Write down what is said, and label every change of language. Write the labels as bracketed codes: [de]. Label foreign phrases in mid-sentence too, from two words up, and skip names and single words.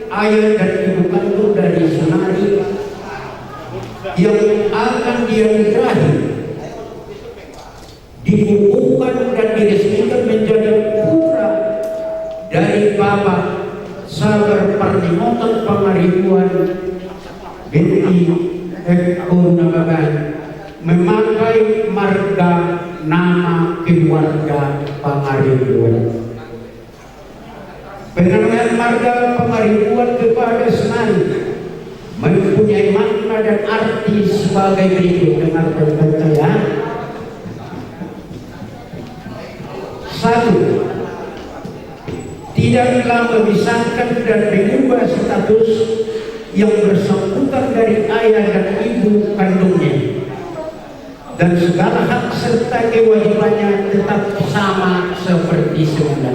[id] ayah dan ibu kandung dari Sunari yang akan dia nikahi dibukukan dan diresmikan menjadi putra dari Bapak Sabar Parnimotan Pangaribuan binti Purnababan memakai marga nama keluarga Pangaribuan. Penampilan marga Pangaribuan kepada Senari mempunyai makna dan arti sebagai berikut. Dengarkan saya. Satu, tidaklah memisahkan dan mengubah status yang bersangkutan dari ayah dan ibu kandungnya, dan segala hak serta kewajibannya tetap sama seperti semula.